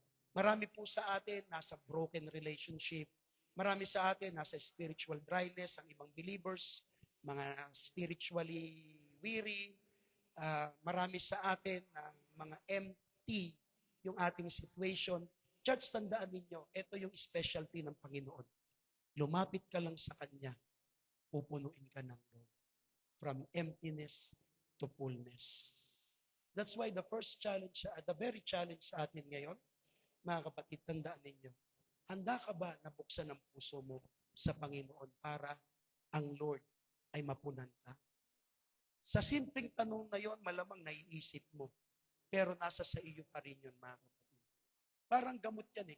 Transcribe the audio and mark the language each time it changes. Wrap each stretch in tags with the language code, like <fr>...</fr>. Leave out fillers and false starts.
<tl>Marami po sa atin nasa broken relationship. Marami sa atin nasa spiritual dryness, ang ibang believers, mga spiritually weary. Marami sa atin na mga empty yung ating situation. Church, tandaan ninyo, ito yung specialty ng Panginoon. Lumapit ka lang sa Kanya, pupunuin ka ng Lord.</tl> <en>From emptiness to fullness. That's why the first challenge, the very challenge</en> <tl>sa atin ngayon, mga kapatid, tandaan ninyo, handa ka ba na buksan ang puso mo sa Panginoon para ang Lord ay mapunan ka? Sa simpleng tanong na yon, malamang naiisip mo, pero nasa sa iyo pa rin yun, mga kapatid. Parang gamot yan eh.</tl>